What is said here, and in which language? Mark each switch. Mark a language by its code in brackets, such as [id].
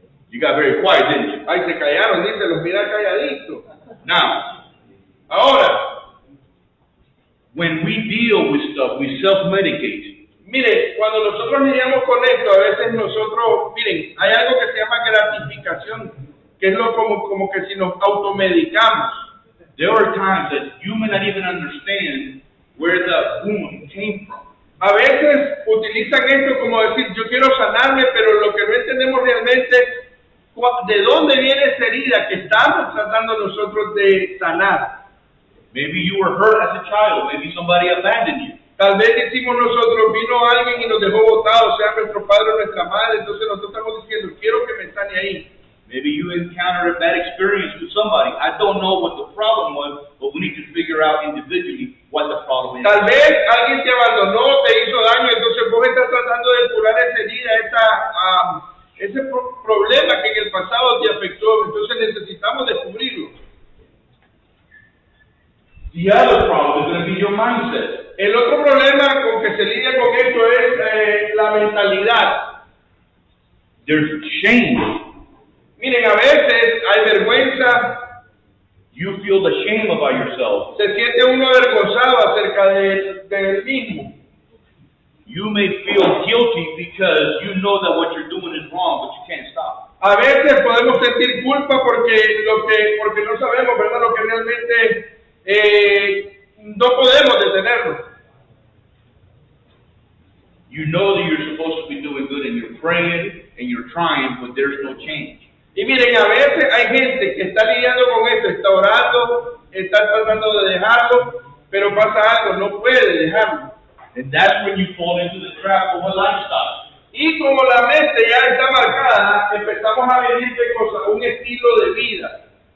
[en] You got very quiet, didn't you? [es] Ay, se callaron, dice, los mira calladitos. [en] Now, [es] Ahora, [en] when we deal with stuff, we self-medicate. [es] mire, cuando nosotros lidiamos con esto, a veces nosotros, miren, hay algo que se llama gratificación, que es lo como que si nos automedicamos. [en] There are times that you may not even understand where the wound came from. [es] A veces utilizan esto como decir, yo quiero sanarme, pero lo que no entendemos realmente de dónde viene esa herida que estamos tratando nosotros de sanar. [en] Maybe you were hurt as a child. Maybe somebody abandoned you. [es] Tal vez decimos nosotros, vino alguien y nos dejó botados, sea nuestro padre o nuestra madre, entonces nosotros estamos diciendo, quiero que me sane ahí. [en] Maybe you encountered a bad experience with somebody. I don't know what the problem was, but we need to figure out individually what the problem is. [es] Tal vez alguien te abandonó, te hizo daño, entonces vos estás tratando de curar esa herida, ese problema que en el pasado te afectó, entonces necesitamos descubrirlo. [en] The other problem is going to be your mindset. [es] El otro problema con que se lidia con esto es la mentalidad. [en] There's shame. [es] Miren, a veces hay vergüenza, [en] You feel the shame about yourself. [es] se siente uno avergonzado acerca de él mismo. [en] You may feel guilty because you know that what you're doing is wrong, but you can't stop. [es] A veces podemos sentir culpa porque no sabemos, ¿verdad?, lo que realmente no podemos detenerlo. [en] You know that you're supposed to be doing good and you're praying and you're trying, but there's no change. [es] Y miren, a veces hay gente que está lidiando con esto, está orando, está tratando de dejarlo, pero pasa algo, no puede dejarlo. [en] And that's when you fall into the trap of a lifestyle. [es] Y como la mente ya está marcada, empezamos a vivir de cosas, un estilo de vida.